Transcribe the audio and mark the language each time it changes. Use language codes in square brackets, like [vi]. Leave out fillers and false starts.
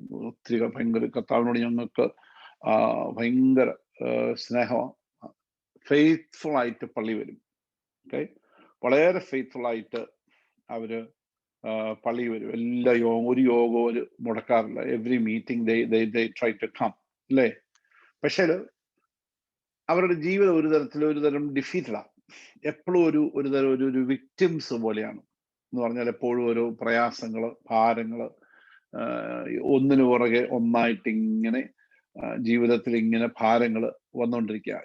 [ml] ഒത്തിരി ഭയങ്കര കർത്താവിനോട് ഞങ്ങൾക്ക് ഭയങ്കര സ്നേഹമാണ്. ഫെയ്ത്ത്ഫുൾ ആയിട്ട് പള്ളി വരും. ഓക്കെ, വളരെ ഫെയ്ത്ത്ഫുൾ ആയിട്ട് അവര് പള്ളി വരും. എല്ലാ ഒരു യോഗവും ഒരു മുടക്കാറില്ല. [en] every meeting they try to come, [ml] അല്ലേ? പക്ഷേ അവരുടെ ജീവിതം ഒരു തരം ഡിഫീറ്റഡാണ്. എപ്പോഴും ഒരു തരം ഒരു വിക്ടിംസ് പോലെയാണ്. എന്ന് പറഞ്ഞാൽ എപ്പോഴും ഓരോ പ്രയാസങ്ങള്, ഭാരങ്ങള്, ഒന്നിനു പുറകെ ഒന്നായിട്ട് ഇങ്ങനെ ജീവിതത്തിൽ ഇങ്ങനെ ഭാരങ്ങൾ വന്നുകൊണ്ടിരിക്കുക.